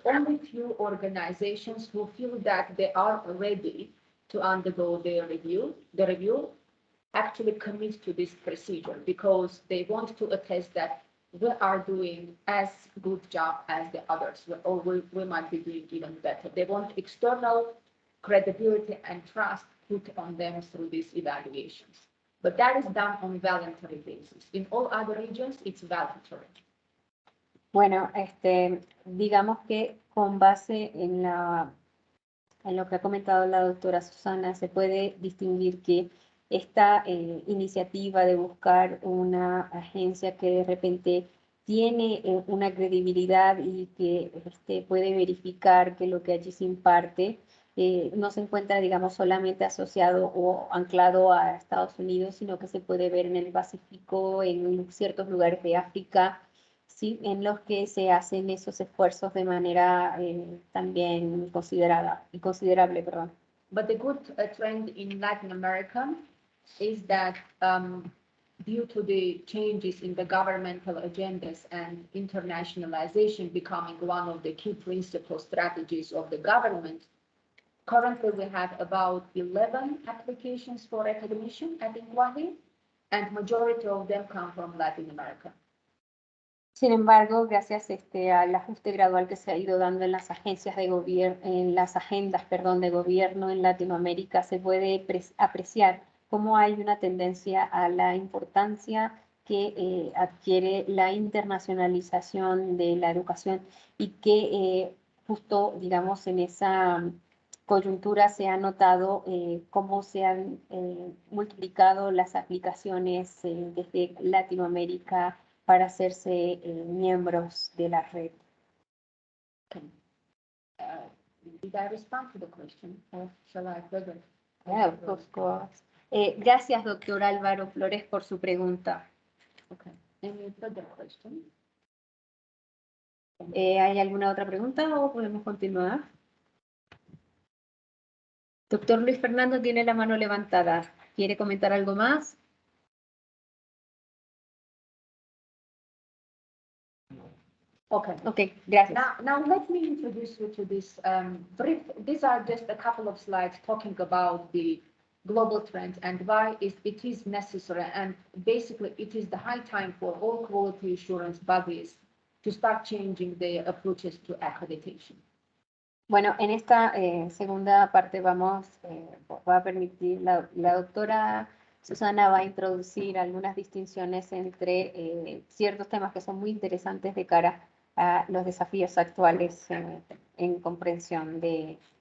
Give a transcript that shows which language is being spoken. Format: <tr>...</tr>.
<en>Only few organizations who feel that they are ready to undergo the review actually commit to this procedure because they want to attest that we are doing as good job as the others, or we might be doing even better. They want external credibility and trust put on them through these evaluations. But that is done on voluntary basis. In all other regions, it's voluntary.</en> <es>Bueno, digamos que con base en lo que ha comentado la doctora Susana, se puede distinguir que esta iniciativa de buscar una agencia que de repente tiene una credibilidad y que puede verificar que lo que allí se imparte no se encuentra, digamos, solamente asociado o anclado a Estados Unidos, sino que se puede ver en el Pacífico, en ciertos lugares de África, ¿sí? En los que se hacen esos esfuerzos de manera también considerable. Perdón.</es> <en>But the good trend in Latin America is that due to the changes in the governmental agendas and internationalization becoming one of the key principal strategies of the government, currently we have about 11 applications for recognition at INQAAHE, and majority of them come from Latin America.</en> <es>Sin embargo, gracias al ajuste gradual que se ha ido dando en las agencias de gobierno, en las agendas, de gobierno en Latinoamérica, se puede apreciar cómo hay una tendencia a la importancia que adquiere la internacionalización de la educación y que justo, digamos, en esa coyuntura se ha notado cómo se han multiplicado las aplicaciones desde Latinoamérica para hacerse miembros de la red.</es> <en>Okay. Did I respond to the question, or shall I further? Yeah, of course.</en> <es>Gracias, doctor Álvaro Flores, por su pregunta.</es> <en>Okay. Any further question?</en> <es>¿Hay alguna otra pregunta o podemos continuar? Doctor Luis Fernando tiene la mano levantada. ¿Quiere comentar algo más? Okay, gracias.</es> <en>Now let me introduce you to this brief. These are just a couple of slides talking about the global trends and why it is necessary, and basically it is the high time for all quality assurance bodies to start changing their approaches to accreditation.</en> <es>Bueno, en esta segunda parte va a permitir, la doctora Susana va a introducir algunas distinciones entre ciertos temas que son muy interesantes de cara a los desafíos actuales en comprensión de</es>